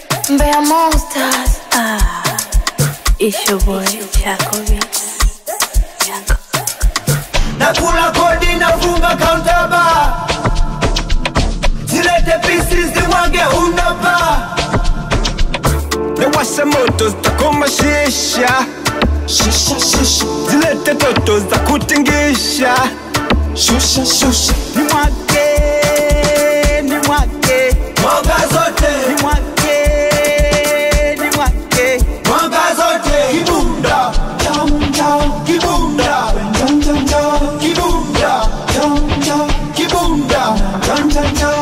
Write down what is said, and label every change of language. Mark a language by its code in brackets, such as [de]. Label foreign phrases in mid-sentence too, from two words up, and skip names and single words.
[sw] Mbeya Monsters. [en] Ah, it's your boy, Chaco Beats. Chaco. [sw] Nakula kodi, nafunga [en] counter bar. [sw] Zilete pieces, zimwage unaba. Nawasha moto, zitakoma shisha. Shisha, shisha. Zilete toto za kutingisha. Shusha, shusha. Nimwage, nimwage. Mwaga zote. Nimwage, nimwage. Mwaga zote. Kibunda. Cham, cham. Kibunda. Cham, cham, cham. Kibunda. Cham, cham. Kibunda. Cham, cham, cham.